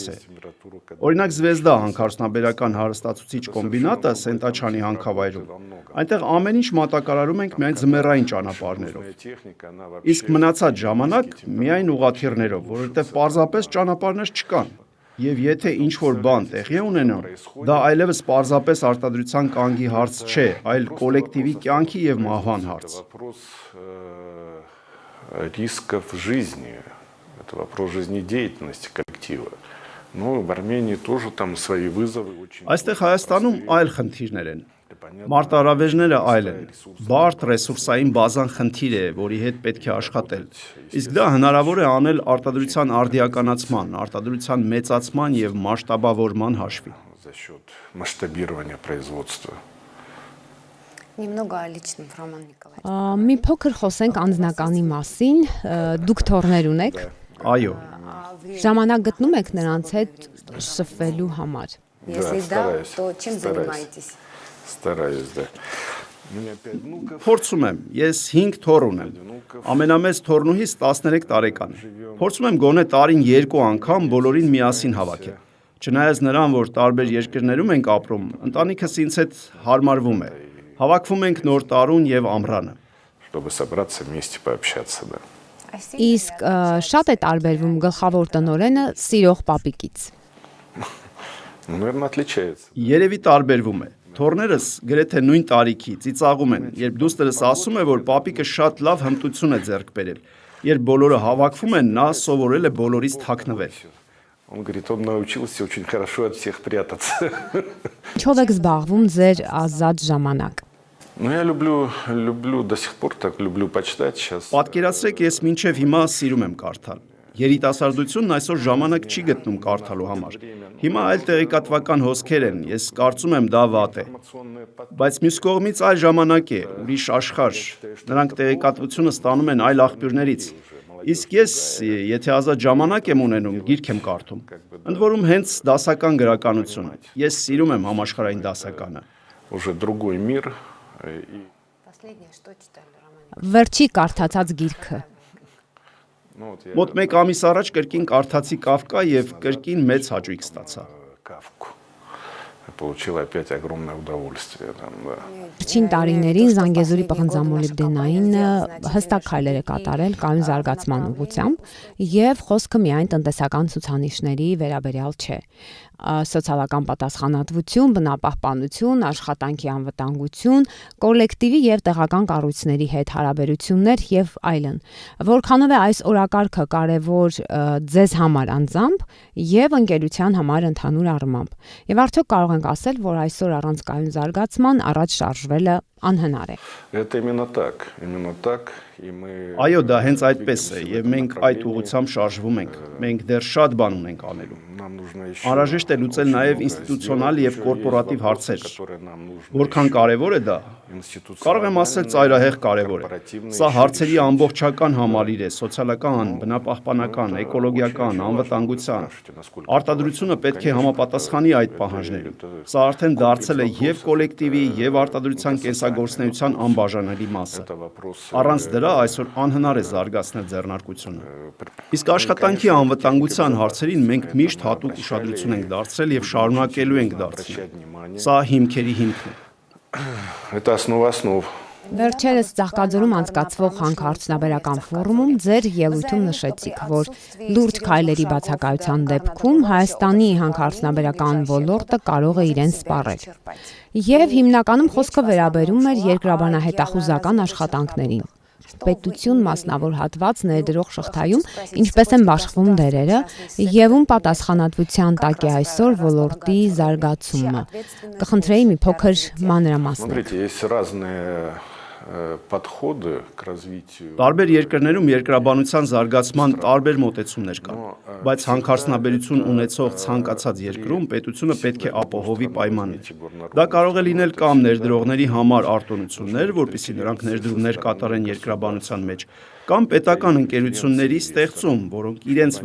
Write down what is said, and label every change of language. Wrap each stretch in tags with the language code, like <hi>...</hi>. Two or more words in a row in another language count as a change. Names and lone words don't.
<hy>է։ Օրինակ Զվեզդա հանքարդյունաբերական հարստացուցիչ կոմբինատը Սենտաչանի հանքավայրում։ Այնտեղ ամեն ինչ մատակարարում ենք միայն ձմեռային ճանապարհներով։ Իսկ մնացած ժամանակ միայն ուղղաթիռներով, որովհետև պարզապես ճանապարհներ չկան։ Եվ եթե ինչ-որ բան տեղի է ունենում, դա այլևս պարզապես արտադրության կանգի հարց չէ, այլ կոլեկտիվի կյանքի եւ մահվան հարց։</hy> <ru>Рисков жизни. Это вопрос жизнедеятельности коллектива. Ну, в Армении тоже там свои вызовы очень.</ru> <hy>Այստեղ Հայաստանում այլ խնդիրներ են։ Մարտահրավերները այլ են։ Բարդ ռեսուրսային բազան խնդիր է, որի հետ պետք է աշխատել։ Իսկ դա հնարավոր է անել արտադրության արդիականացման, արտադրության մեծացման եւ մասշտաբավորման հաշվին։</hy> <ru>За счет масштабирования производства. Немного о личном, Роман Николаевич.</ru> <hy>Մի փոքր խոսենք անձնականի մասին, դուք թորներ ունեք։ Այո, Ժամանակ գտնում եք նրանց հետ շփվելու համար։</hy> <ru>Если да, то чем занимаетесь? Стараюсь, да. У меня 5 внуков.</ru> <hy>փորձում եմ, ես 5 թոռ ունեմ։ Ամենամեծ թոռնուհիս 13 տարեկան է։ Փորձում եմ գոնե տարին 2 անգամ բոլորին միասին հավաքել։ Չնայած նրան, որ տարբեր երկրներում ենք ապրում, ընտանիքս ինձ հետ հարմարվում է։ Հավաքվում ենք նոր տարուն եւ ամռանը։</hy> <ru>Чтобы собраться вместе пообщаться, да.</ru> <hy>Իսկ շատ է տարբերվում գլխավոր տնօրենը սիրող պապիկից։</hy> <ru>Ну, наверное, отличается.</ru> <hy>Երևի տարբերվում է։ Թոռներս գրեթե նույն տարիքի ծիծաղում են, երբ դուստերս ասում է, որ պապիկը շատ լավ հմտություն է ձեռք բերել։ Երբ բոլորը հավաքվում են, նա սովորել է բոլորից թաքնվել։</hy> <ru>Он говорит, он научился очень хорошо от всех прятаться.</ru> <hy>Ինչով եք զբաղվում ձեր ազատ ժամանակ։</hy> <ru>Ну, я люблю до сих пор так, люблю почитать сейчас.</ru> <hy>Պատկերացրեք, ես մինչև հիմա սիրում եմ կարդալ։ Երիտասարդությունն այսօր ժամանակ չի գտնում կարդալու համար։ Հիմա այլ տեղեկատվական հոսքեր են, ես կարծում եմ դա վատ է։ Բայց մյուս կողմից այլ ժամանակ է, ուրիշ աշխարհ։ Նրանք տեղեկատվությունը ստանում են այլ աղբյուրներից։ Իսկ ես, եթե ազատ ժամանակ եմ ունենում, գիրք եմ կարդում։ Ընդ որում հենց դասական գրականություն։ Ես սիրում եմ համաշխարհային դասականը։</hy> <ru>Уже другой мир.</ru> <hy>Վերջի կարդացած գիրքը։ Մոտ 1 ամիս առաջ կրկին կարդացի Կաֆկա եւ կրկին մեծ հաճույք ստացա։</hy> <ru>Кавку. Получил опять огромное удовольствие. Там, да.</ru> <hy>Վերջին տարիներին Զանգեզուրի պղնձամոլիբդենային հստակ քայլեր է կատարել կայուն զարգացման ուղղությամբ եւ խոսքը միայն տնտեսական ցուցանիշների վերաբերյալ չէ։ Սոցիալական պատասխանատվություն, բնապահպանություն, աշխատանքի անվտանգություն, կոլեկտիվի եւ տեղական կառույցների հետ հարաբերություններ եւ այլն։ Որքանով է այս օրակարգը կարեւոր ձեզ համար անձամբ եւ ընկերության համար ընդհանուր առմամբ։ Եվ արդյոք կարող ենք ասել, որ այսօր առանց կայուն զարգացման առաջ շարժվելը անհնար է։</hy> <ru>Это именно так. Именно так. И мы...</ru> <hy>Այո, դա հենց այդպես է եւ մենք այդ ուղղությամբ շարժվում ենք։ Մենք դեռ շատ բան ունենք անելու։</hy> <ru>Нам нужно еще...</ru> <hy>Անհրաժեշտ է լուծել նաեւ ինստիտուցիոնալ եւ կորպորատիվ հարցեր։ Որքան կարեւոր է դա։ Կարող եմ ասել ծայրահեղ կարեւոր է։ Սա հարցերի ամբողջական համալիր է՝ սոցիալական, բնապահպանական, էկոլոգիական, անվտանգության։ Արտադրությունը պետք է համապատասխանի այդ պահանջներին։ Սա արդեն դարձել է եւ կոլեկտիվի եւ արտադրության կենսագործնեության անբաժանելի մասը։ Առանց դրա այսօր անհնար է զարգացնել ձեռնարկությունը։ Իսկ աշխատանքի անվտանգության հարցերին մենք միշտ հատուկ ուշադրություն ենք դարձրել եւ շարունակելու ենք դարձնել։ Սա հիմքերի հիմքն է։</hy> <ru>Это основа основ.</ru> <hy>Վերջերս Ծաղկաձորում անցկացվող հանքարդյունաբերական ֆորումում ձեր ելույթում նշեցիք, որ լուրջ քայլերի բացակայության դեպքում Հայաստանի հանքարդյունաբերական ոլորտը կարող է իրեն սպառել։ Եվ հիմնականում խոսքը վերաբերում էր երկրաբանահետախուզական աշխատանքներին։ Պետություն մասնավոր հատված ներդրող շղթայում ինչպես են բաշխվում դերերը եւ ում պատասխանատվության տակ է այսօր ոլորտի զարգացումը։ Կխնդրեի մի փոքր մանրամասնել։</hy> <ru>Смотрите, есть разные подходы к развитию.</ru> <hy>Տարբեր երկրներում երկրաբանության զարգացման տարբեր մոտեցումներ կան, բայց հանքարդյունաբերություն ունեցող ցանկացած երկրում պետությունը պետք է ապահովի պայմաններ։ Դա կարող է լինել կամ ներդրողների համար արտոնություններ, որպեսզի նրանք ներդրումներ կատարեն երկրաբանության մեջ, կամ պետական ընկերությունների ստեղծում, որոնք իրենց վրա</hy>